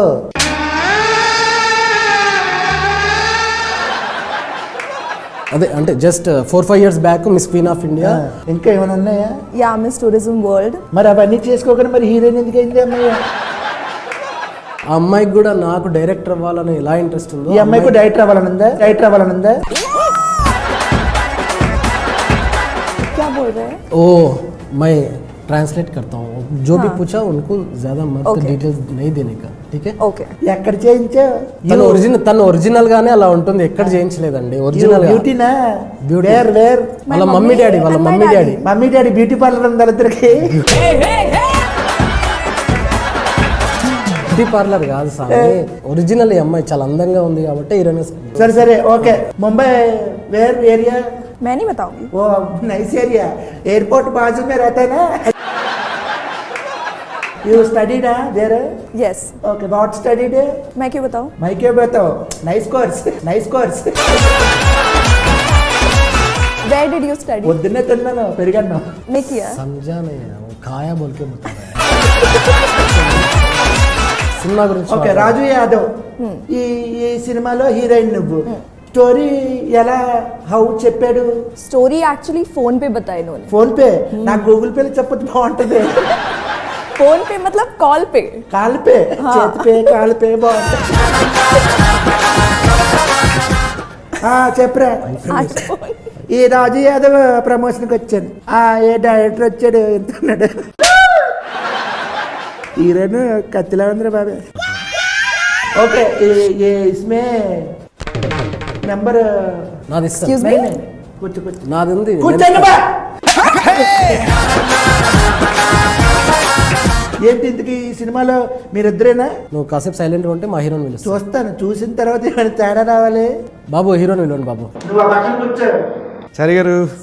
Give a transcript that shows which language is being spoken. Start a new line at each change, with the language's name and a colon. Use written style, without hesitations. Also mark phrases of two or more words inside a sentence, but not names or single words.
Telugu: అదే అంటే
English: just 4-5 years back
Telugu: మిస్ క్వీన్ ఆఫ్ ఇండియా. ఇంకా ఏమైనా ఉన్నాయా? యా, మిస్ టూరిజం వరల్డ్. మరి అవన్నీ చేసుకోకుండా మరి హీరోయిన్ ఎందుకు అయింది అమ్మాయి? ఆ అమ్మాయికి కూడా నాకు డైరెక్టర్ అవ్వాలని ఎలా ఇంట్రెస్ట్ ఉందో, ఈ అమ్మాయికి డైరెక్టర్ అవ్వాలనుందా?
Hindi: क्या बोल रहे हैं? ओ मैं ट्रांसलेट करता हूँ. जो भी पूछा उनको ज्यादा मत डिटेल्स नहीं देने का. ठीक है?
Telugu: ఓకే. ఎక్కడ చేయించావు? తను ఒరిజినల్ గానే అలా ఉంటుంది. ఎక్కడ చేయించలేదండి. ఒరిజినల్ బ్యూటీనా? వేర్ వాళ్ళ
English: mummy daddy beauty parlour
Telugu: ఉంది ఇద్దరికి.
English: beauty parlour
Telugu: కాదు సార్, ఒరిజినల్. ఈ అమ్మాయి చాలా అందంగా ఉంది కాబట్టి హీరోయిన్. సరే ఓకే. ముంబై
English: where area?
Hindi: मैं नहीं बताऊंगी. वो
English: nice area,
Hindi: एयरपोर्ट बाजू में रहता है ना.
English: You studied there? Yes. Okay, what studied?
Hindi: मैं क्यों बताऊं? मैं क्यों बताऊं?
English: Nice course. Where did you study?
Telugu: పొద్దున్నే తిన్నాను, పెరిగాను.
Hindi: मैं किया. समझा नहीं है, वो खाया बोल के बता रहा है.
Telugu: సినిమా గురించి. ఓకే, రాజు యాదవ్ ఈ సినిమాలో హీరోయిన్ నువ్వు. స్టోరీ ఎలా చెప్పాడు?
English: story actually
Hindi: फोन पे बताया इन्होंने.
Telugu: ఫోన్ పే? నాకు గూగుల్ పేలో చెప్పొచ్చు, బాగుంటది.
Hindi: फोन पे मतलब कॉल पे.
Telugu: కాల్ పే, చేతి పే, కాల్ పే బాగుంటుంది. చెప్పరా? ఈ రాజు యాదవ్ ప్రమోషన్కి వచ్చాను. ఏ డైరెక్టర్ వచ్చాడు, ఎంత ఉన్నాడు? హీరోయిన్ కత్తిలా ఉందిరా బాబే. ఓకే,
Hindi: इसमें नंबर
Telugu: నాది.
English: Excuse me?
Telugu: నాది ఉంది. ఏంటి ఇంతకీ ఈ సినిమాలో మీరిద్దరేనా? నువ్వు కాసేపు సైలెంట్ గా ఉంటే మా హీరోని పిలుస్తా. చూస్తాను, చూసిన తర్వాత ఏమైనా తేడా రావాలి. బాబు హీరోని పిలవండి బాబు. నువ్వు ఆ పక్కన కూర్చో. సరే గారు,